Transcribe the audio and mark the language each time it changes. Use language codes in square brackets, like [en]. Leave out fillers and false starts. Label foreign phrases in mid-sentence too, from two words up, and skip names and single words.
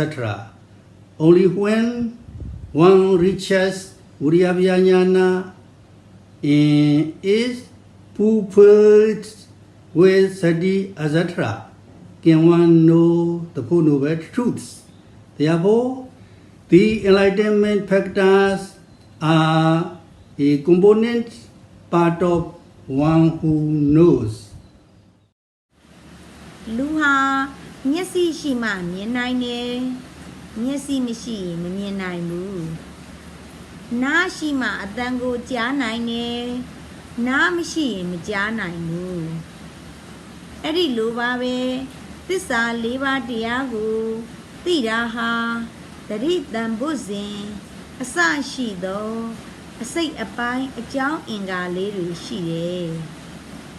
[en] Only when one reaches Viriya Jnana and is fulfilled with Sati, etc., can one know the Four Noble Truths. Therefore, the enlightenment factors are a component part of one who knows. [my] လူဟာမျက်စိရှိမှမြင်နိုင်တယ်မျက်စိမရှိရင်မမြင်နိုင်ဘူးနားရှိမှအသံကိုကြားနိုင်တယ်နားမရှိရင်မကြားနိုင်ဘူးအဲ့ဒီလိုပါပဲသစ္စာလေးပါးတရားကိုသိတာဟာတတိတံဘုဇင်အစရှိသောအစိတ်အပိုင်းအကြောင်းအင်္ဂါလေးတွေရှိတယ်